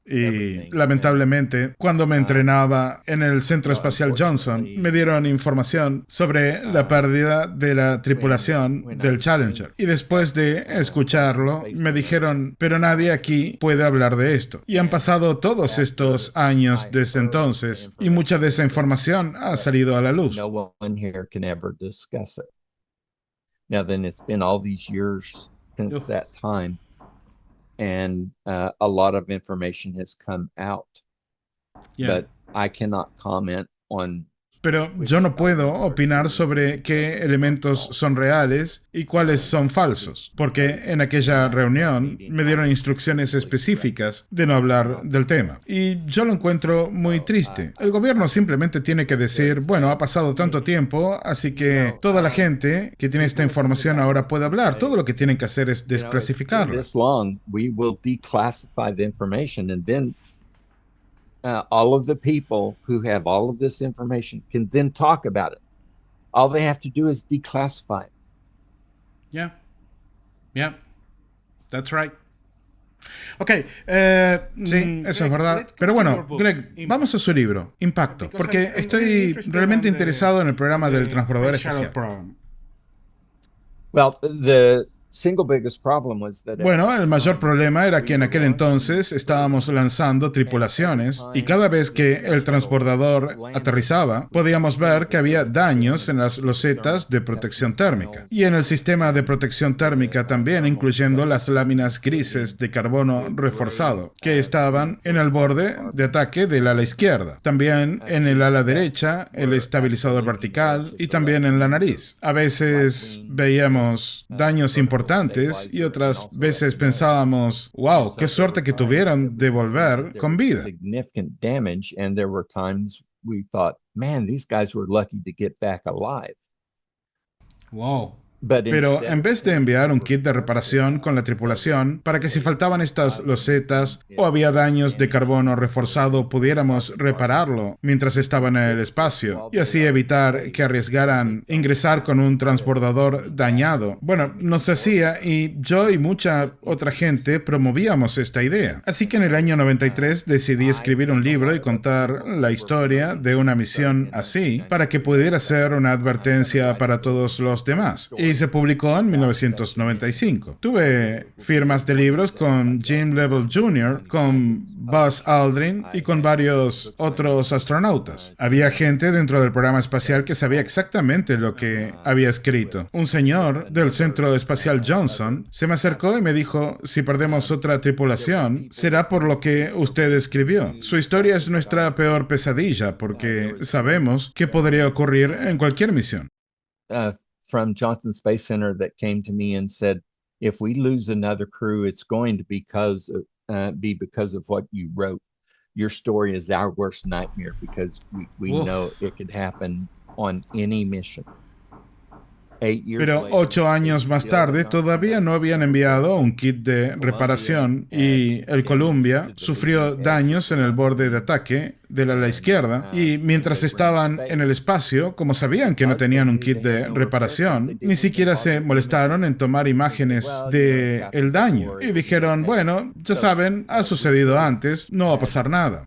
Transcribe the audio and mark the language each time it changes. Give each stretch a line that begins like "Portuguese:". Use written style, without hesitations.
Spanish: Y lamentablemente, cuando me entrenaba en el Centro Espacial Johnson, me dieron información sobre la pérdida de la tripulación del Challenger. Y después de escucharlo, me dijeron, pero nadie aquí puede hablar de esto. Y han pasado todos estos años desde entonces, y mucha de esa información ha salido a la luz.
English: No one here can ever discuss it. Now then, it's been all these years since that time, and a lot of information has come out. Yeah. But I cannot comment on.
Spanish: Pero yo no puedo opinar sobre qué elementos son reales y cuáles son falsos, porque en aquella reunión me dieron instrucciones específicas de no hablar del tema. Y yo lo encuentro muy triste. El gobierno simplemente tiene que decir, bueno, ha pasado tanto tiempo, así que toda la gente que tiene esta información ahora puede hablar. Todo lo que tienen que hacer es desclasificarla.
English: This long, we will declassify the information, and then all of the people who have all of this information can then talk about it. All they have to do is declassify it. Yeah. Yeah. That's right. Ok, sí, eso es verdad.
Spanish: Pero bueno, Greg, vamos a su libro, Impacto, porque estoy realmente interesado en el programa del transbordador espacial.
English: Well, the single biggest problem was that
Spanish: Bueno, el mayor problema era que en aquel entonces estábamos lanzando tripulaciones y cada vez que el transbordador aterrizaba, podíamos ver que había daños en las losetas de protección térmica y en el sistema de protección térmica también, incluyendo las láminas grises de carbono reforzado que estaban en el borde de ataque del ala izquierda, también en el ala derecha, el estabilizador vertical y también en la nariz. A veces veíamos daños importantes y otras veces pensábamos, wow, qué suerte que tuvieron de volver con vida.
English: Significant damage, and there were times we thought, man, these guys were lucky to get back alive. Wow.
Spanish: Pero en vez de enviar un kit de reparación con la tripulación para que si faltaban estas losetas o había daños de carbono reforzado pudiéramos repararlo mientras estaban en el espacio y así evitar que arriesgaran ingresar con un transbordador dañado, bueno, no se hacía y yo y mucha otra gente promovíamos esta idea. Así que en el año 93 decidí escribir un libro y contar la historia de una misión así para que pudiera ser una advertencia para todos los demás. Y se publicó en 1995. Tuve firmas de libros con Jim Lovell Jr., con Buzz Aldrin y con varios otros astronautas. Había gente dentro del programa espacial que sabía exactamente lo que había escrito. Un señor del Centro Espacial Johnson se me acercó y me dijo, si perdemos otra tripulación, será por lo que usted escribió. Su historia es nuestra peor pesadilla porque sabemos que podría ocurrir en cualquier misión.
English: From Johnson Space Center that came to me and said, if we lose another crew, it's going to be because of what you wrote. Your story is our worst nightmare because we know it could happen on any mission.
Spanish: Pero 8 años más tarde todavía no habían enviado un kit de reparación y el Columbia sufrió daños en el borde de ataque del ala izquierda y mientras estaban en el espacio, como sabían que no tenían un kit de reparación, ni siquiera se molestaron en tomar imágenes del daño y dijeron, bueno, ya saben, ha sucedido antes, no va a pasar nada.